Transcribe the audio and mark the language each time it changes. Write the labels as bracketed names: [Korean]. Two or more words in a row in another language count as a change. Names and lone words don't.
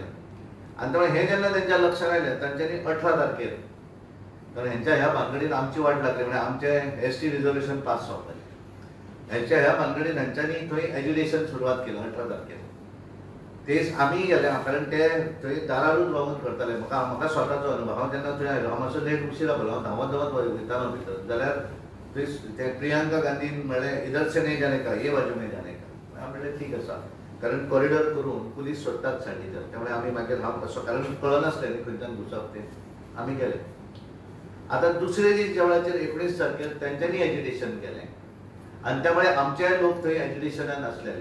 [Konkani] आणि त्यामुळे हे जेन्ना त्यांच्या लक्षात आयलें तांच्यांनी 18 तारखेर, कारण ह्यांच्या ह्या भानगडीन आमची वाट लागली, म्हणजे आमचे [English] ST reservation [Konkani] पास जावपाचें, ह्यांच्या ह्या भानगडीन ह्यांच्यांनी थंय एज्युकेशन सुरवात केली 18 तारखेर. तेच आमी गेले, कारण ते थंय दारारूच रावून करताले. म्हाका स्वताचो अनुभव, हांव जेन्ना थंय आयलो, हांव मातसो लेट उशिरा पडलो, हांव धांवत धांवत वयतालो भितर, जाल्यार ते प्रियांका गांधीन म्हणलें [Hindi] इधर से नहीं जाने का, ये बाजू में जाने का. [Konkani] हांव म्हणलें ठीक आसा, कारण कॉरिडॉर करून पुलीस सोडतात सायडीच्यान. त्यामुळे आमी मागीर हांव कसो, कारण कळनासलें न्ही खंयच्यान घुसप तें, आमी गेले. आता दुसरे दीस ज्या वेळाचेर 19 तारखेर तेंच्यांनी एज्युटेशन केलें आणि त्यामुळे आमचे लोक थंय एज्युकेशनान आसलेले.